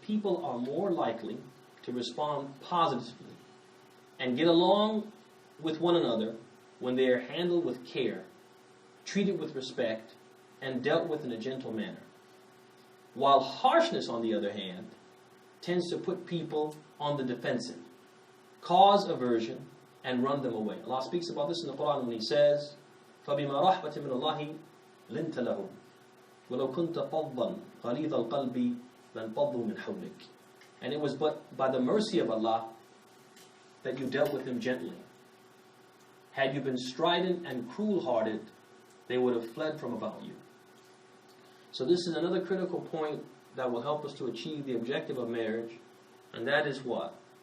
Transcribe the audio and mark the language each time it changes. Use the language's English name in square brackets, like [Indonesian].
[English] People are more likely to respond positively and get along with one another when they are handled with care, treated with respect, and dealt with in a gentle manner. While harshness, on the other hand, tends to put people on the defensive, cause aversion, and run them away. Allah speaks about this in the Quran when He says, [Arabic] فَبِمَا رَحْمَةٍ مِّنَ اللَّهِ لِنْتَ لَهُمْ وَلَوْ كُنْتَ فَضًّا غَلِيظَ الْقَلْبِ لَانْفَضُّوا مِنْ حَوْلِكَ. [English] And it was but by the mercy of Allah that you dealt with them gently. Had you been strident and cruel-hearted, they would have fled from about you. So this is another critical point that will help us to achieve the objective of marriage, and that is what?